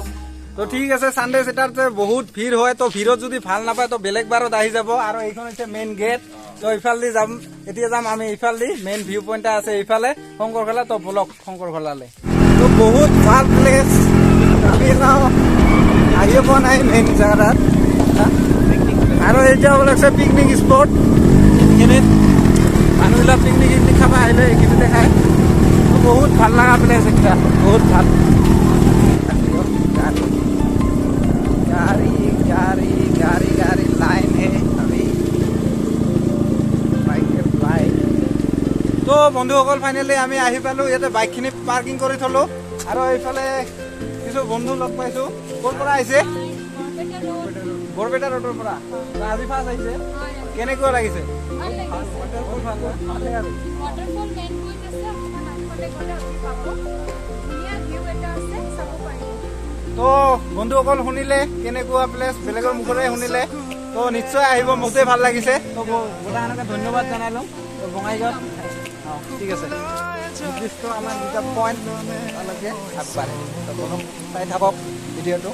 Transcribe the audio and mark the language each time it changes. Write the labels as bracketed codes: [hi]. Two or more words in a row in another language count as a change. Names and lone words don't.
[as] তো ঠিক আছে [en] Sunday Saturday [as] বহুত ভিৰ হয় তো ভিৰত যদি ভাল নাপায় তো বেলেগ বাৰত আহি যাব আৰু এইখন হৈছে [en] main gate [as] তো ইফালে যাম এতিয়া যাম আমি ইফালে [en] main view point [as] আছে ইফালে শংকৰঘোলা তো ব্লক শংকৰঘোলালৈ তো বহুত ভাল প্লেচ আমি আহিয়ে পোৱা নাই মেইন জাগাত আৰু এতিয়া ওলাইছে [en] picnic spot [as] এইখিনিত মানুহবিলাক পিকনিক খাব আহিলে এইখিনিতে খায় বহুত ভাল লগা প্লেচ একটা বহুত ভাল [hi] गाड़ी लाइन है अभी बाइक लाइन तो [as] बंधुসকল ফাইনালি আমি আহি পালোঁ ইয়াতে বাইকখিনি পাৰ্কিং কৰি থলোঁ আৰু এইফালে কিছু বন্ধু লগ পাইছোঁ ক'ৰ পৰা আহিছে বৰপেটা ৰোডৰ পৰা আজি ফাৰ্ষ্ট আহিছে কেনেকুৱা লাগিছে তো বন্ধুসকল শুনিলে কেনেকুৱা প্লেচ বেলেগৰ মুখৰে শুনিলে তো নিশ্চয় আহিব মোকতে ভাল লাগিছে তো গোটাখনকে ধন্যবাদ জনালোঁ তো বঙাইগাঁৱত ঠিক আছে নিৰ্দিষ্ট আমাৰ দুটা পইণ্ট তালৈকে আগবাঢ়ে তো প্ৰথম চাই থাকক ভিডিঅ'টো